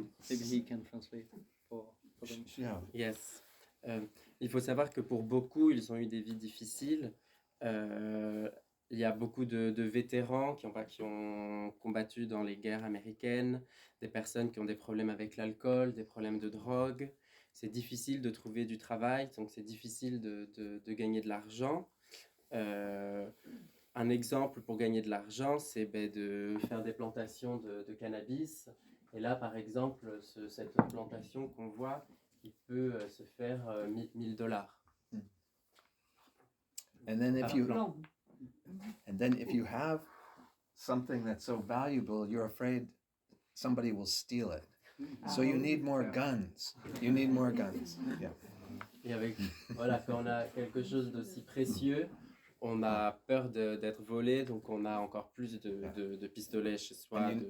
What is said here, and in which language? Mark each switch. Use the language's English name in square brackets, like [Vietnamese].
[English] Maybe he can translate for them. Yeah. Yes. [French] Il faut savoir que pour beaucoup, ils ont eu des vies difficiles. Il y a beaucoup de vétérans qui ont combattu dans les guerres américaines, des personnes qui ont des problèmes avec l'alcool, des problèmes de drogue. C'est difficile de trouver du travail, donc c'est difficile de gagner de l'argent. Un exemple pour gagner de l'argent, c'est de faire des plantations de cannabis. Et là, par exemple, cette plantation qu'on voit, il peut se faire $1,000. [English] And then if [French] Par [English] you plant. and then if you have something that's so valuable, you're afraid somebody will steal it. So you need more guns. You need more guns. Yeah. [French] Et avec, voilà, quand on a quelque chose d'aussi précieux, on a peur d'être volé, donc on a encore plus de pistolets chez soi